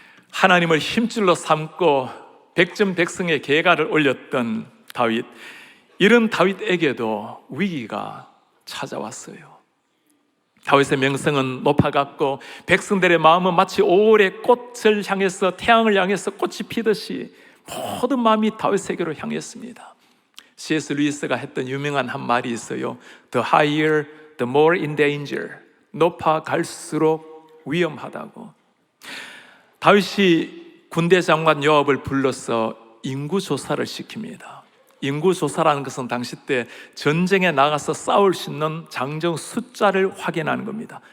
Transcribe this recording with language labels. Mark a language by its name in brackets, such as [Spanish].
[Korean] 하나님을 힘줄로 삼고 백전백승의 계가를 올렸던 다윗, 이런 다윗에게도 위기가 찾아왔어요. 다윗의 명성은 높아갔고 백성들의 마음은 마치 5월의 꽃을 향해서, 태양을 향해서 꽃이 피듯이 모든 마음이 다윗에게로 향했습니다. [English] C.S. [Korean] 루이스가 했던 유명한 한 말이 있어요. [English] The higher, the more in danger. [Korean] 높아갈수록 위험하다고. 다윗이 군대 장관 요압을 불러서 인구조사를 시킵니다. 인구조사라는 것은 당시 때 전쟁에 나가서 싸울 수 있는 장정 숫자를 확인하는 겁니다.